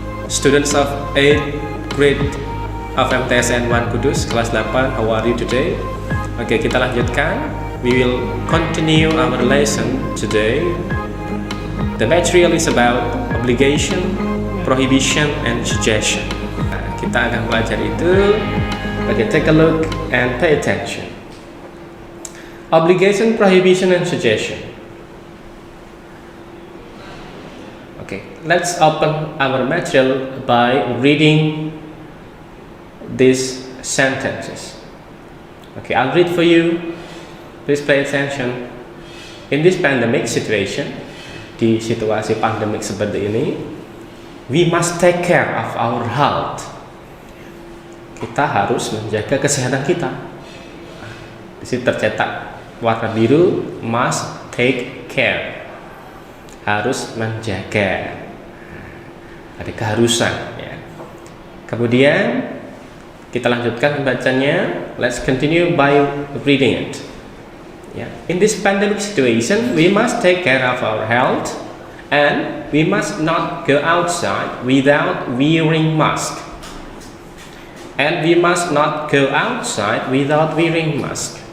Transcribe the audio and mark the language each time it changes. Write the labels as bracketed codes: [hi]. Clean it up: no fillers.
[en] Students of 8th grade of MTSN 1 Kudus, [id] kelas 8, [en] how are you today? [id] Oke, kita lanjutkan. [en] We will continue our lesson today. The material is about obligation, prohibition, and suggestion. [id] Nah, kita akan belajar itu. [en] Okay, take a look and pay attention. Obligation, prohibition, and suggestion. Okay, let's open our material by reading these sentences. Okay, I'll read for you. Please pay attention. In this pandemic situation, [id] di situasi pandemik seperti ini, [en] we must take care of our health. [id] Kita harus menjaga kesehatan kita. Di sini tercetak warna biru, [en] must take care. [id] Harus menjaga. Ada keharusan. Ya. Kemudian kita lanjutkan membacanya. [en] Let's continue by reading it. Ya. In this pandemic situation, we must take care of our health, and we must not go outside without wearing mask. And we must not go outside without wearing mask.